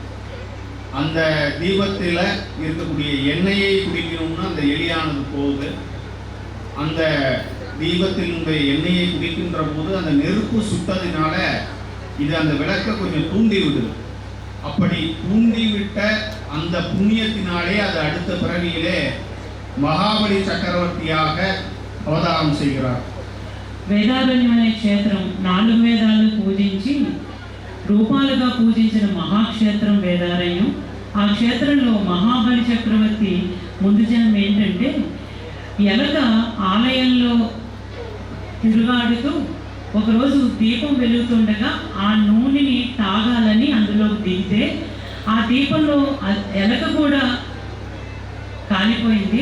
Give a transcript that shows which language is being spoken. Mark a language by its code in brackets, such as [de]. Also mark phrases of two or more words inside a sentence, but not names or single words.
[ta] அந்த தீபத்தில் இருக்கக்கூடிய எண்ணெயை குடிக்கணும்னு அந்த எலியானது போகுது. அந்த தீபத்தினுடைய எண்ணெயை குடிக்கின்ற போது அந்த நெருப்பு சுட்டதினால இது அந்த விளக்கை கொஞ்சம் தூண்டி விடுது. அப்படி தூண்டிவிட்ட அந்த புண்ணியத்தினாலே அது அடுத்த பிறவியிலே మహాబలి చక్రవర్తిயாக అవతారం செய்கிறார். [te] వేదారణ్యం అనే క్షేత్రం 4 వేదాలు పూజించి రూపాలుగా పూజించిన మహాక్షేత్రం వేదారణ్యం. ఆ క్షేత్రంలో మహాబలి చక్రవర్తి ముందు జన్మ ఏంటంటే ఎలక ఆలయంలో తిరుగాడుతూ ఒకరోజు దీపం వెలుగుతుండగా ఆ నూనెని తాగాలని అందులోకి దిగితే ఆ దీపంలో ఎలక కూడా కాలిపోయింది.